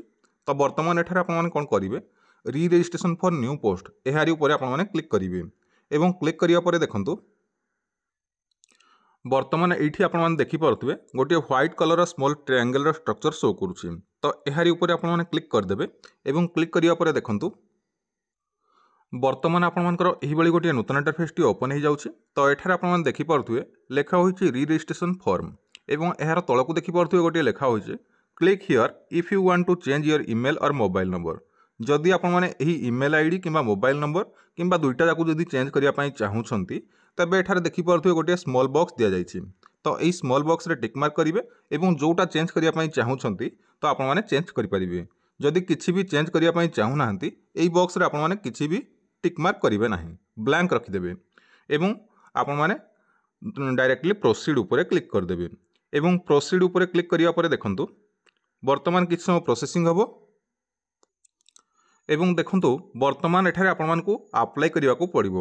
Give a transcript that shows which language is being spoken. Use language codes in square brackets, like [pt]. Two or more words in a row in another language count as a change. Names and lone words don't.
[or] ତ ବର୍ତ୍ତମାନ ଏଠାରେ ଆପଣ ମାନେ କଣ କରିବେ [en] re registration for new post [or] ଏହାରି ଉପର ଆପଣ ମାନେ click କରିବେ ଏବଂ click କରିବା ପରେ ଦେଖନ୍ତୁ ବର୍ତ୍ତମାନ ଏଠି ଆପଣ ମାନେ ଦେଖି ପାରୁଥିବେ ଗୋଟେ [en] white color small triangle [or] रो [en] structure show [or] करूछि। ତ ଏହାରି ଉପର ଆପଣ ମାନେ click କରଦେବେ ଏବଂ click କରିବା ପରେ ଦେଖନ୍ତୁ ବର୍ତ୍ତମାନ ଆପଣ ମାନଙ୍କର ଏହି ଭଳି ଗୋଟେ ନୂତନ interface ଟି open ହୋ ଯାଉଛି। ତ ଏଠାରେ ଆପଣ ମାନେ ଦେଖି ପାରୁଥିବେ ଲେଖା ହୋଇଛି [en] re registration form [or] ଏବଂ ଏହାର ତଳକୁ ଦେଖି ପାରୁଥିବେ ଗୋଟେ ଲେଖା ହୋଇଛି [en] click here if you want to change your email or mobile number. [or] ଯଦି ଆପଣ ମାନେ ଏହି [en] email ID [or] किंबा [en] mobile number [or] କିମ୍ବା ଦୁଇଟା ଯାକୁ ଯଦି change କରିବା ପାଇଁ ଚାହୁଁଛନ୍ତି ତେବେ ଏଠାରେ ଦେଖି ପାରୁଥିବେ ଗୋଟେ [en] small box [or] ଦିଆ ଯାଇଛି। ତ ଏହି [en] small box [or] रे [en] tick mark [or] କରିବେ ଏବଂ ଯୋଉଟା change କରିବା ପାଇଁ ଚାହୁଁଛନ୍ତି ତ ଆପଣ ମାନେ change କରି ପାରିବେ। ଯଦି କିଛି ବି change କରିବା ପାଇଁ ଚାହୁଁ ନାହାନ୍ତି ଏହି box ରେ ଆପଣ ମାନେ କିଛି ବି [en] tick mark [or] କରିବେ ନାହିଁ, blank ରଖି ଦେବେ ଏବଂ ଆପଣ ମାନେ [en] directly proceed [or] ଉପର click କର ଦେବେ ଏବଂ proceed ଉପରେ click କରିବା ପରେ ଦେଖନ୍ତୁ ବର୍ତ୍ତମାନ କିଛି ସମୟ processing ହବ ଏବଂ ଦେଖନ୍ତୁ ବର୍ତ୍ତମାନ ଏଠାରେ ଆପଣ ମାନଙ୍କୁ apply କରିବାକୁ ପଡ଼ିବ।